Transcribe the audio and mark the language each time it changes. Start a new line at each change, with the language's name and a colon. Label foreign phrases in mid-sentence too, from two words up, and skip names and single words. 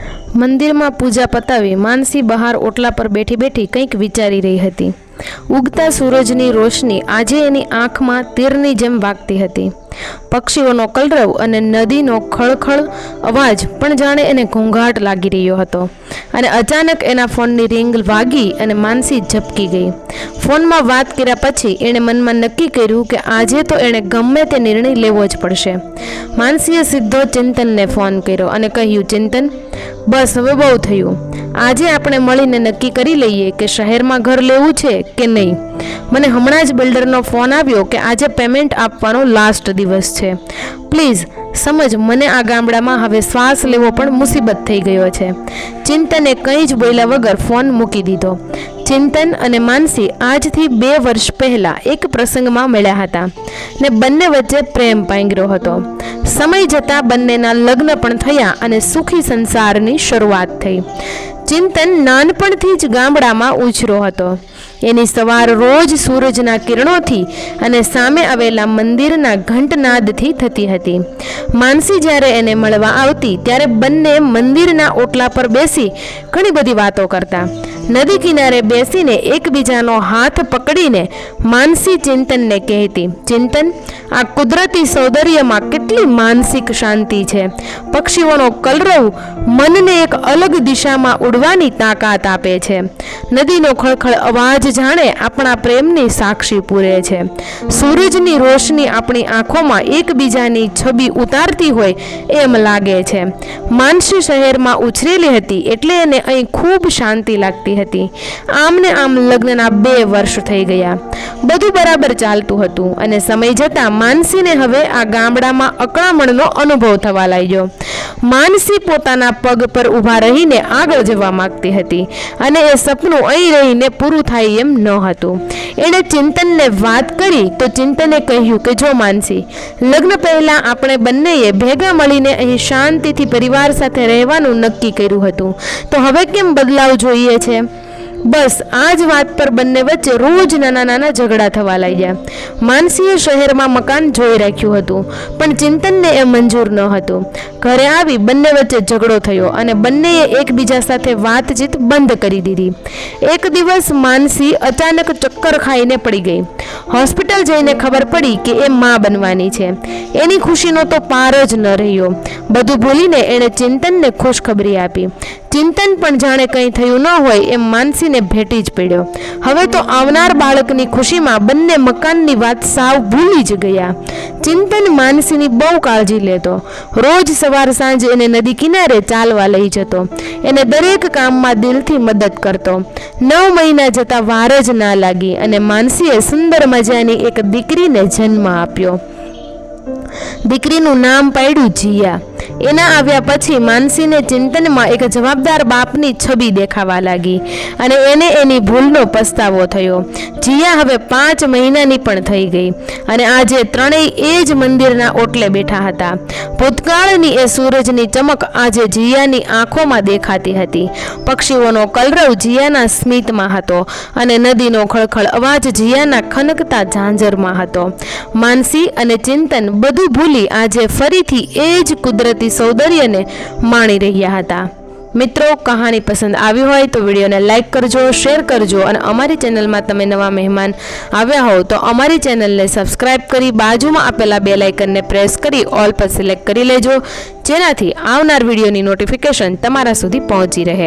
Gujarati: મંદિરમાં પૂજા પતાવી માનસી બહાર ઓટલા પર બેઠી બેઠી કંઈક વિચારી રહી હતી। ઉગતા સૂરજની રોશની આજે એની આંખમાં તીરની જેમ વાગતી હતી। પક્ષીઓનો કલરવ અને નદીનો ખળખળ અવાજ પણ જાણે એને ઘોંઘાટ લાગી રહ્યો હતો અને અચાનક એના ફોનની રિંગ વાગી અને માનસી ઝપકી ગઈ। ફોનમાં વાત કર્યા પછી એણે મનમાં નક્કી કર્યું કે આજે તો એણે ગમે તે નિર્ણય લેવો જ પડશે। માનસીએ સીધો ચિંતનને ફોન કર્યો અને કહ્યું, ચિંતન બસ હવે બહુ થયું, આજે આપણે મળીને નક્કી કરી લઈએ કે શહેરમાં ઘર લેવું છે કે નહીં। મને હમણાં જ બિલ્ડરનો ફોન આવ્યો કે આજે પેમેન્ટ આપવાનો લાસ્ટ દિવસ છે। પ્લીઝ સમજ, મને આ ગામડામાં હવે શ્વાસ લેવો પણ મુસીબત થઈ ગયો છે। ચિંતને કંઈ જ બોલ્યા વગર ફોન મૂકી દીધો। ચિંતન અને માનસી આજથી 2 વર્ષ પહેલા એક પ્રસંગમાં મળ્યા હતા ને બંને વચ્ચે પ્રેમ પાંગર્યો હતો। સમય જતા બંનેના લગ્ન પણ થયા અને સુખી સંસારની શરૂઆત થઈ। ચિંતન નાનપણથી જ ગામડામાં ઉછર્યો હતો। એની સવાર રોજ સૂરજના કિરણોથી અને સામે આવેલા મંદિરના ઘંટનાદથી થતી હતી। માનસી જ્યારે એને મળવા આવતી ત્યારે બંને મંદિરના ઓટલા પર બેસી ઘણી બધી વાતો કરતા। નદી કિનારે બેસીને એકબીજાનો હાથ પકડીને માનસી ચિંતનને કહેતી, ચિંતન, આ કુદરતી સૌંદર્યમાં કેટલી માનસિક શાંતિ છે। પક્ષીઓનો કલરવ મનને એક અલગ દિશામાં ઉડવાની તાકાત આપે છે। નદીનો ખળખળ અવાજ જાણે આપણા પ્રેમની સાક્ષી પૂરે છે। સૂરજની રોશની આપણી આંખોમાં એકબીજાની છબી ઉતારતી હોય એમ લાગે છે। માનસી શહેરમાં ઉછરેલી હતી એટલે એને અહીં ખૂબ શાંતિ લાગતી હતી। આમ ને આમ લગ્નના 2 વર્ષ થઈ ગયા। બધું બરાબર ચાલતું હતું અને સમય જતા માનસીને હવે આ ગામડામાં અકળામણનો અનુભવ થવા લાગ્યો। માનસી પોતાના પગ પર ઊભા રહીને આગળ જવા માગતી હતી અને એ સપનું અહીં રહીને પૂરું થાય એમ ન હતું। એણે ચિંતનને વાત કરી તો ચિંતને કહ્યું કે જો માનસી, લગ્ન પહેલા આપણે બંનેએ ભેગા મળીને અહીં શાંતિથી પરિવાર સાથે રહેવાનું નક્કી કર્યું હતું, તો હવે કેમ બદલાવ જોઈએ છે। બસ આજ વાત પર બંને વચ્ચે રોજ નાના નાના ઝઘડા થવા લાગ્યા। માનસીએ શહેરમાં મકાન જોઈ રાખ્યું હતું પણ ચિંતનને એ મંજૂર ન હતું। ઘરે આવી બંને વચ્ચે ઝઘડો થયો અને બંનેએ એકબીજા સાથે વાતચીત બંધ કરી દીધી। એક દિવસ માનસી અચાનક ચક્કર ખાઈને પડી ગઈ। હોસ્પિટલ જઈને ખબર પડી કે એ મા બનવાની છે। એની ખુશીનો તો પાર જ ન રહ્યો। બધું ભૂલીને એણે ચિંતનને ખુશખબરી આપી। ચિંતન પણ જાણે કંઈ થયું ન હોય એમ માનસીને ભેટી જ પડ્યો। હવે તો આવનાર બાળકની ખુશીમાં બંને મકાનની વાત સાવ ભૂલી જ ગયા। ચિંતન માનસીની બહુ કાળજી લેતો। રોજ સવાર સાંજ એને નદી કિનારે ચાલવા લઈ જતો। એને દરેક કામમાં દિલથી મદદ કરતો। 9 મહિના જતા વાર જ ના લાગી અને માનસીએ સુંદર મજાની એક દીકરીને જન્મ આપ્યો। દીકરીનું નામ પાડ્યું જિયા। એના આવ્યા પછી માનસીને ચિંતનમાં એક જવાબદાર બાપની છબી દેખાવા લાગી અને એને એની ભૂલનો પછતાવો થયો। જિયા હવે 5 મહિનાની પણ થઈ ગઈ અને આજે ત્રણેય એ જ મંદિરના ઓટલે બેઠા હતા। ભૂતકાળની એ સૂરજની ચમક આજે જિયાની આંખોમાં દેખાતી હતી। પક્ષીઓનો કલરવ જિયાના સ્મિતમાં હતો અને નદીનો ખળખળ અવાજ જિયાના ખનકતા ઝાંઝરમાં હતો। માનસી અને ચિંતન બધું ભૂલી આજે ફરીથી એ જ કુદરતી સૌંદર્યને માણી રહ્યા હતા। મિત્રો, કહાની પસંદ આવી હોય તો વિડીયોને લાઇક કરજો, શેર કરજો અને અમારી ચેનલમાં તમે નવા મહેમાન આવ્યા હો તો અમારી ચેનલને સબસ્ક્રાઇબ કરી બાજુમાં આપેલા
English: bell icon
Gujarati: પ્રેસ કરી ઓલ પર સિલેક્ટ કરી લેજો, જેનાથી આવનાર વિડીયોની નોટિફિકેશન તમારા સુધી પહોંચી રહે।